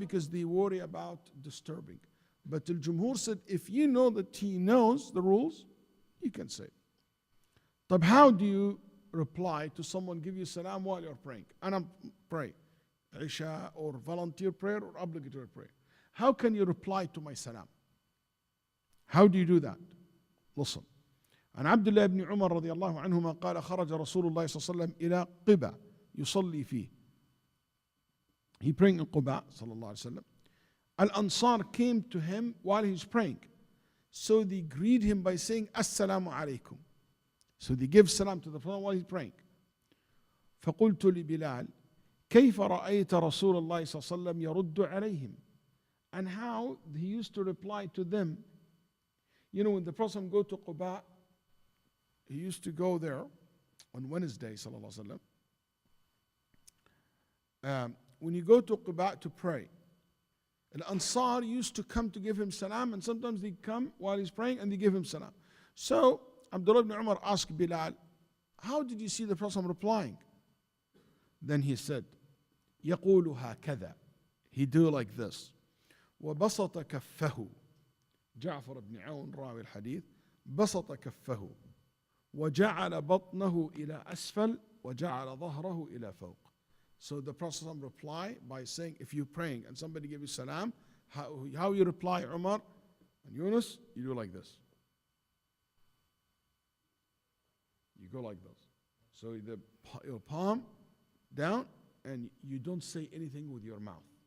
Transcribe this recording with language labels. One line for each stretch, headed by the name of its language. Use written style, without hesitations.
English: Because they worry about disturbing. But al-Jumhur said if you know that he knows the rules, you can say. But how do you reply to someone give you salam while you're praying? And I'm praying. Isha or volunteer prayer or obligatory prayer. How can you reply to my salam? How do you do that? Listen.
Arabic: عن عبد الله بن عمر رضي الله عنهما قال خرج رسول الله صلى الله عليه وسلم إلى قباء يصلي فيه.
English: He praying in Quba
Arabic: صلى الله عليه وسلم.
English: Al-Ansar came to him while he was praying. So they greet him by saying Assalamu alaikum. So they give salam to the Prophet while he's praying.
Arabic: فقلت لبلال كيف رأيت رسول الله صلى الله عليه وسلم يرد عليهم,
English: and how he used to reply to them. You know, when the Prophet go to Quba, he used to go there on Wednesday, sallallahu alaihi wasallam. When you go to Quba to pray, Al-Ansar used to come to give him salam, and sometimes they come while he's praying and they give him salam. So Abdullah ibn Umar asked Bilal, how did you see the Prophet replying? Then he said,
Arabic: يقول هكذا,
English: he do like this.
Arabic: وبسط كفه, جعفر بن عون راوي الحديث, بسط كفه وجعل بطنه إلى أسفل وجعل ظهره إلى فوق.
English: So the Prophet reply by saying, if you're praying and somebody give you salam, how you reply, Umar and Yunus? You do like this. You go like this. So your palm down, and you don't say anything with your mouth.